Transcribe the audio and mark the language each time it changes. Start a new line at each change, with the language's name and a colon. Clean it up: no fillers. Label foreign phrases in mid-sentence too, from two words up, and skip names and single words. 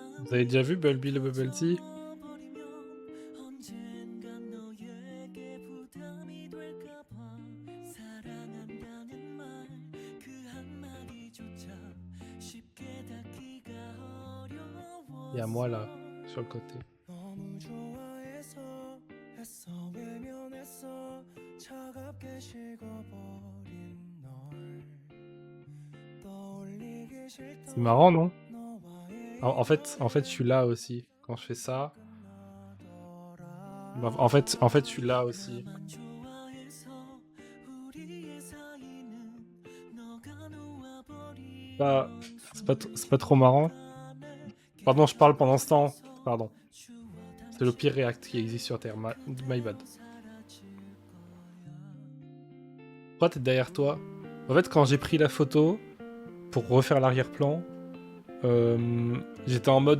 French: Vous avez déjà vu Bulby le Bubble Tea?
Korean: 언젠간 너에게 부담이 될까봐 사랑한다는 말 그 한마디조차 쉽게 닿기가 어려워
French: Il y a moi là, sur le côté.
Korean: 너무 좋아해서 했어 외면했어 차갑게 식어버린 널 떠올리기 싫다
French: C'est marrant, non?
Korean: 너와의
French: En fait, je suis là aussi. Quand je fais ça... Bah, en fait, je suis là aussi.
Korean: 나만 좋아해서 우리의 사이는 너가 놓아버린
French: Bah, c'est pas trop marrant. Pardon, je parle pendant ce temps. Pardon. C'est le pire React qui existe sur Terre.
English: My bad.
French: Pourquoi t'es derrière toi? En fait, quand j'ai pris la photo pour refaire l'arrière-plan, j'étais en mode...